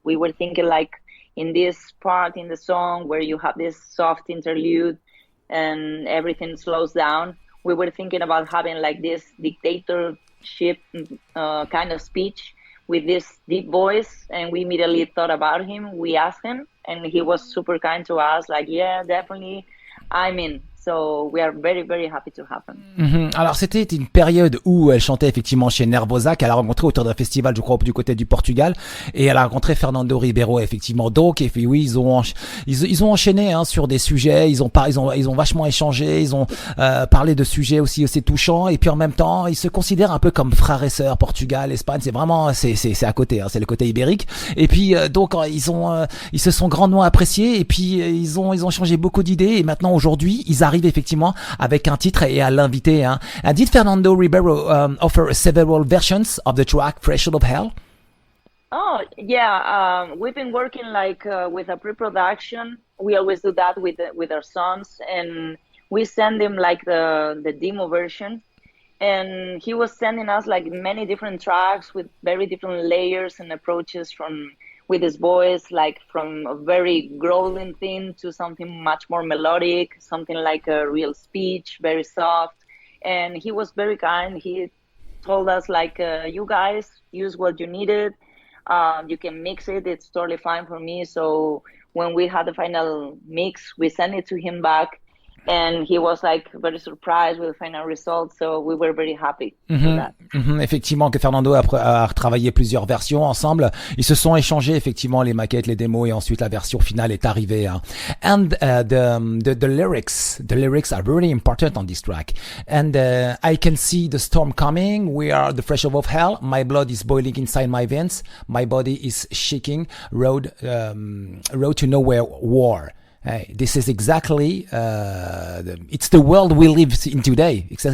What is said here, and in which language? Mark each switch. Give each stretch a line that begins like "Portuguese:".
English: We were thinking like in this part in the song where you have this soft interlude and everything slows down, we were thinking about having like this dictatorship kind of speech with this deep voice, and we immediately thought about him. We asked him, and he was super kind to us, like, yeah, definitely, I'm in. So we are very, very happy to have them.
French: Alors c'était une période où elle chantait effectivement chez Nervosa, qu'elle a rencontré autour d'un festival, je crois, du côté du Portugal, et elle a rencontré Fernando Ribeiro effectivement. Donc et puis oui, ils ont enchaîné hein, sur des sujets, ils ont vachement échangé, ils ont parlé de sujets aussi assez touchants, et puis en même temps ils se considèrent un peu comme frères et sœurs. Portugal, Espagne, c'est vraiment c'est à côté, hein, c'est le côté ibérique. Et puis donc ils se sont grandement appréciés, et puis ils ont changé beaucoup d'idées, et maintenant aujourd'hui ils arrive effectivement avec un titre et à l'inviter. Hein.
English: Did Fernando Ribeiro offer several versions of the track Threshold of Hell? Oh, yeah. We've been working like with a pre-production. We always do that with our songs, and we send him like the demo version. And he was sending us like many different tracks with very different layers and approaches with his voice, like from a very growling thing to something much more melodic, something like a real speech, very soft. And he was very kind. He told us like, you guys use what you needed. You can mix it. It's totally fine for me. So when we had the final mix, we sent it to him back. And he was like very surprised with the final result, so we were very happy with that.
French: Effectivement, que Fernando a retravaillé plusieurs versions ensemble. Ils se sont échangés effectivement les maquettes, les démos, et ensuite la version finale est arrivée. Hein.
English: And the lyrics are really important on this track. And I can see the storm coming. We are the pressure of hell. My blood is boiling inside my veins. My body is shaking. Road to nowhere. War. Hey, this is exactly it's the world we live in today.